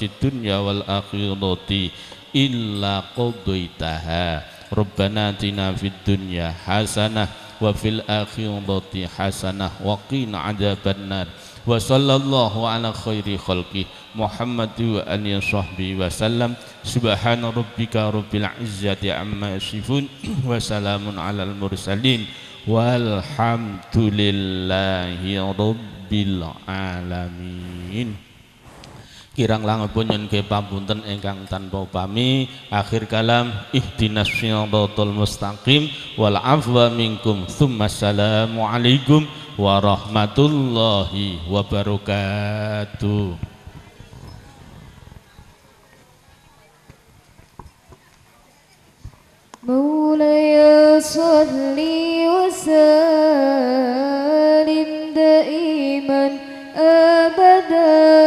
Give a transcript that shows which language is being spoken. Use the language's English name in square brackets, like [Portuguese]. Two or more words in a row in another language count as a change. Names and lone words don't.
[Arabic] الدنيا والآخرة إلا قضيتها ربنا آتنا في الدنيا حسنة وفي الآخرة حسنة وقنا عذاب النار وصلى الله على خير خلقه محمد وآله وصحبه وسلم سبحان ربك رب العزة عما يصفون وسلام على المرسلين والحمد لله رب العالمين. [Javanese] Kirang langipun nyuwun pamunten ingkang tanpa upami. [Arabic] آخر الكلام اهدنا الصراط المستقيم والعفو منكم. السلام عليكم ورحمة الله وبركاته. مولاي صل وسلم دائما أبدا